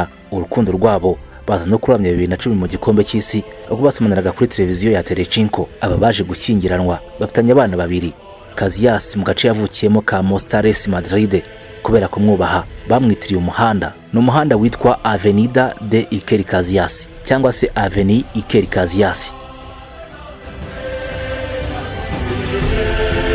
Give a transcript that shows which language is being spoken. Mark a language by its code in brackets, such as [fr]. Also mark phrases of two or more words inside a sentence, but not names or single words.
[rw] Urukundo rwabo baza no kuramya 2010 mu gikombe cy'isi ubwo basomaniraga kuri televiziyo ya Telecinco. Aba baje gushyingiranwa bafitanye abana 2. Casillas mu gace yavukiyemo ka Mostales Madrid, kubera kumwubaha bamwitiriye umuhanda. Ni umuhanda witwa Avenida de Iker Casillas cyangwa se Avenue Iker Casillas.